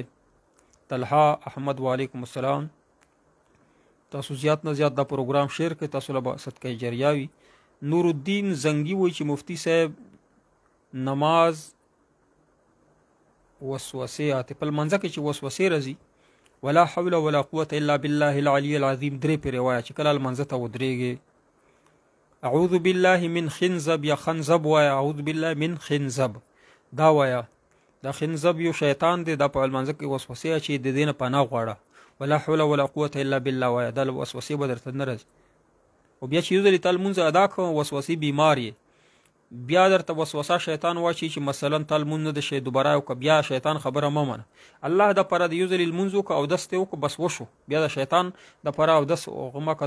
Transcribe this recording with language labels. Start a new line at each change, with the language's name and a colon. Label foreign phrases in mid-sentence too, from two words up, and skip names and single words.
Pashto: طلحه احمد
Arabic: وعلیکم السلام.
Pashto: تاسو زیات نه زیات دا پروګرام شیر کړئ، تاسو له صدقه جریه وي. نور الدین زنګي وایي چې مفتی صاحب نماز وسوسې آتی په لمانځه کې چې وسوسې راځي
Arabic: ولا حول ولا قوة الا بالله العلي العظیم
Pashto: درې پرې وایه چې کله لمانځه ته ودرېږې.
Arabic: اعوذ بالله من خنزب یا خنزب وایه، اعوذ بالله من خنزب
Pashto: دا وایه. دا خنزب یو شیطان دی، دا په لمانځه کې وسوسې اچي، د دې نه پناه غواړه.
Arabic: ولا حول ولا قوة الا بالله
Pashto: وایه، دا وسوسې به درته نه راځي. او بیا چې یو ځلې تا لمونځ ادا کړه وسوسې بیمار یې، بیا درته وسوسه شیطان واچي چې مثلا تا لمونځ نه ده شی دوباره وکړه، بیا شیطان خبره مه منه. الله دپاره د یو ځلې لمونځ وکړه اودس دې وکړه بس وشو، بیا د شیطان دپاره اودس مه کوه.